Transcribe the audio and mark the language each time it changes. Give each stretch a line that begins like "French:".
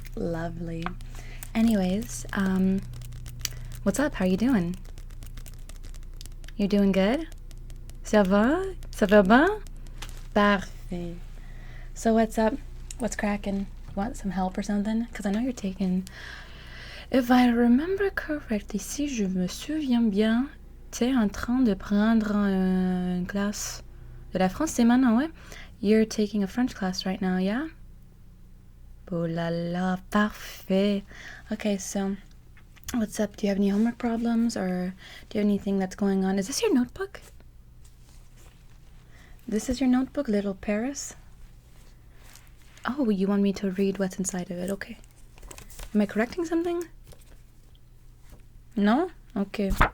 English: Lovely. Anyways, what's up? How you doing? You doing good?
French: Ça va? Ça va bien? Parfait.
English: So what's up? What's cracking? Want some help or something? Because I know you're taking... If I remember correctly,
French: si je me souviens bien, t'es en train de prendre une classe de la français maintenant, ouais?
English: You're taking a French class right now, yeah?
French: Oh la la, parfait.
English: Okay, so what's up? Do you have any homework problems or do you have anything that's going on? Is this your notebook? This is your notebook, little Paris? Oh, you want me to read what's inside of it? Okay. Am I correcting something? No? Okay.